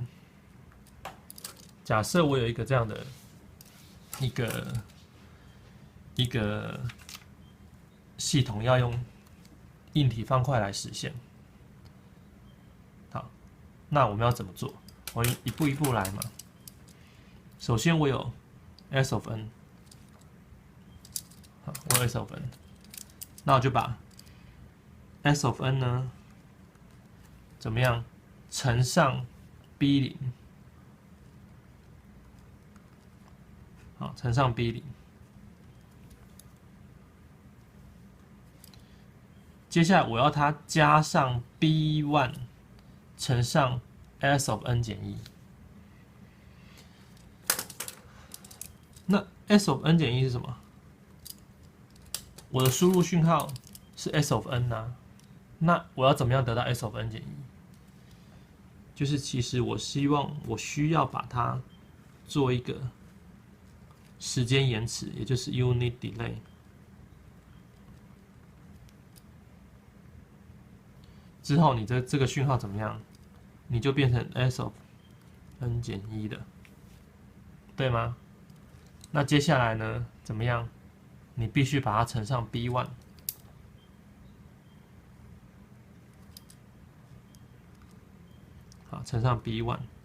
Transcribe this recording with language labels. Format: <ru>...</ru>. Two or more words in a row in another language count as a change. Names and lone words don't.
<zh>假設我有一個這樣的一個系統，要用硬體方塊來實現。好，那我們要怎麼做？我一步一步來嘛。首先我有</zh> <en>S of n，</en> <zh>好，我有</zh> <en>S of n，</en> <zh>那我就把</zh> <en>S of n</en> <zh>呢怎麼樣？乘上 B0， 好，乘上 B0， 接下來我要它加上 b1 乘上</zh> <en>s of n</en> <zh>減1。那</zh> <en>s of n</en> <zh>減1是什麼？我的輸入訊號是</zh> <en>s of n</en> <zh>啊，那我要怎麼樣得到</zh> <en>s of n</en> <zh>減1？就是其實我需要把它做一個時間延遲，也就是</zh> <en>unit delay。</en> <zh>之後你這個訊號怎麼樣？你就變成</zh> <en>s of n</en> <zh>減1的，對嗎？那接下來呢？怎麼樣？你必須把它乘上 b1， 好，乘上 b1。</zh>